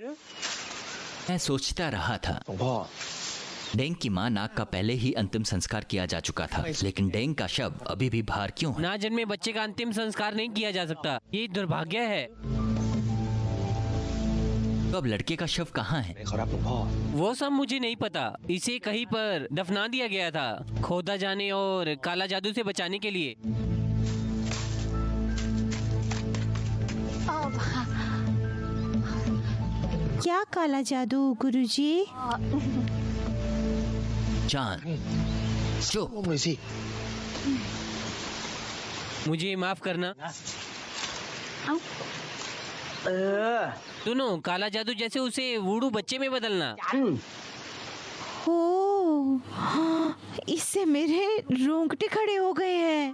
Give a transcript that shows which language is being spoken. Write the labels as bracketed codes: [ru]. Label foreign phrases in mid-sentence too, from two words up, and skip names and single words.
[hi] मैं सोचता रहा था, [th] หลวงพ่อ [hi] डेंग की मां नाग का पहले ही अंतिम संस्कार किया जा चुका था, लेकिन डेंग का शव अभी भी बाहर क्यों है? ना जन्मे बच्चे का अंतिम संस्कार नहीं किया जा सकता, ये दुर्भाग्य है। तो अब लड़के का शव कहाँ है? [th] ขอรับหลวงพ่อ [hi] वो सब मुझे नहीं पता। इसे कहीं पर दफना दिया गया था, खोदा जाने और काला जादू से बचाने के लिए। क्या काला जादू गुरुजी? चांद, चुप। [th] ร่วมเลยสิ [hi] मुझे माफ करना। เออ सुनो, काला जादू जैसे उसे वुडू बच्चे में बदलना। [th] จัน [hi] हो, इससे मेरे रोंगटे खड़े हो गए हैं।